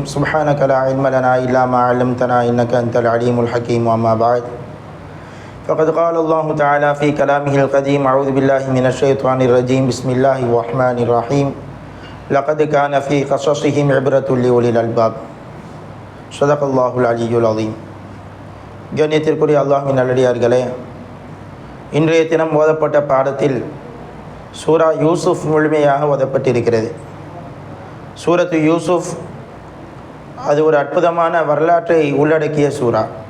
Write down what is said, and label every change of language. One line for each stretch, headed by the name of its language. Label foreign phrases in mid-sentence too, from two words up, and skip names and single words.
Arabic: سبحانك لا علم لنا إلا ما علمتنا إنك أنت العليم الحكيم. وما بعد، فقد قال الله تعالى في كلامه القديم: أعوذ بالله من الشيطان الرجيم. بسم الله الرحمن الرحيم. لقد كان في قصصهم عبرة لأولي الألباب. صدق الله العلي العظيم.
Tamil: கண்ணியத்திற்குரிய அல்லாஹ்வின் நல்லடியார்களே, இன்றைய தினம் ஓதப்பட்ட பாடத்தில் சூரா யூசுஃப் முழுமையாக ஓதப்பட்டிருக்கிறது. சூரத்து யூசுஃப் அது ஒரு அற்புதமான வரலாற்றை உள்ளடக்கிய சூரா.